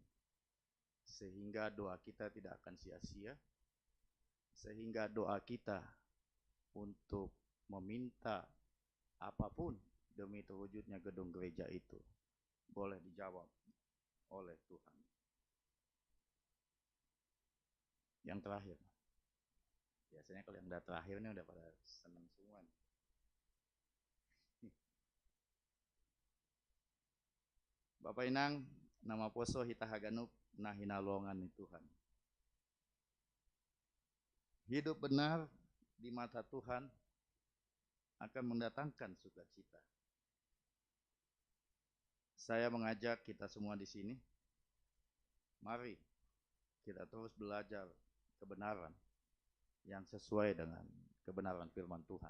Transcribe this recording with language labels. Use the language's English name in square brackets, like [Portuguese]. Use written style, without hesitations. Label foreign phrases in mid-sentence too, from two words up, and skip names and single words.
[Indonesian] Sehingga doa kita tidak akan sia-sia, sehingga doa kita untuk meminta apapun demi terwujudnya gedung gereja itu boleh dijawab oleh Tuhan. Yang terakhir, biasanya kalau yang udah terakhir ini udah pada seneng semua nih. [Batak Simalungun] Bapak Inang, nama poso hita haganup nah hinalongan nih Tuhan. [Indonesian] Hidup benar di mata Tuhan akan mendatangkan sukacita. Saya mengajak kita semua di sini, mari kita terus belajar kebenaran yang sesuai dengan kebenaran firman Tuhan.